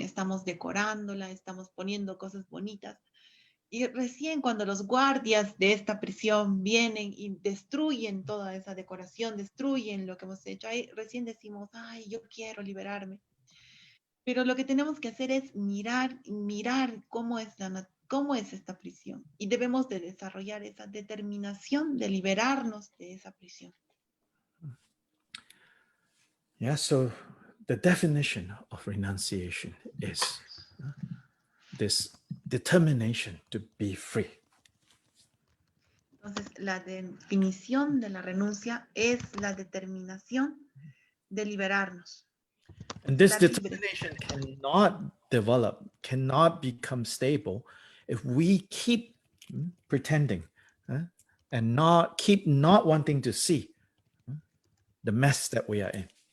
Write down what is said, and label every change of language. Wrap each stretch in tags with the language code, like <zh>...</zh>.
<es>Estamos decorándola, estamos poniendo cosas bonitas. Y recién cuando los guardias de esta prisión vienen y destruyen toda esa decoración, destruyen lo que hemos hecho, ahí recién decimos, ay, yo quiero liberarme. Pero lo que tenemos que hacer es mirar cómo es esta prisión. Y debemos de desarrollar esa determinación de liberarnos de esa prisión.</es> <en>Yeah, so the definition of renunciation is this determination to be free.</en> <es>Entonces, la definición de la renuncia es la determinación de liberarnos.</es> <en>And this determination cannot develop, cannot become stable if we keep pretending and not wanting to see the mess that we are in.</en>